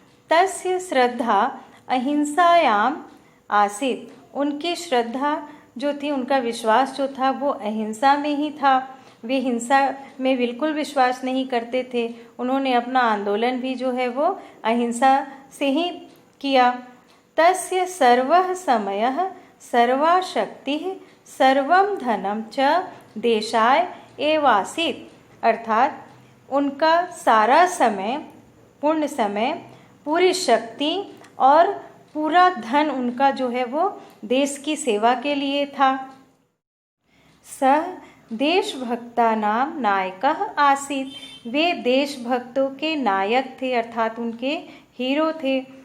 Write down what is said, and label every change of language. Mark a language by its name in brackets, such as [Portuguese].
[Sanskrit] तस्य श्रद्धा अहिंसायाम आसीत्, [Hindi] उनकी श्रद्धा जो थी, उनका विश्वास जो था वो अहिंसा में ही था। वे हिंसा में बिल्कुल विश्वास नहीं करते थे। उन्होंने अपना आंदोलन भी जो है वो अहिंसा से ही किया। [Sanskrit] तस्य सर्वः समयः सर्वा शक्तिः सर्वं धनं च देशाय एव आसीत, [Hindi] अर्थात उनका सारा समय, पूर्ण समय, पूरी शक्ति और पूरा धन उनका जो है वो देश की सेवा के लिए था। [Sanskrit] सह देशभक्तानां नायकः आसीत्, [Hindi] वे देशभक्तों के नायक थे, अर्थात उनके हीरो थे।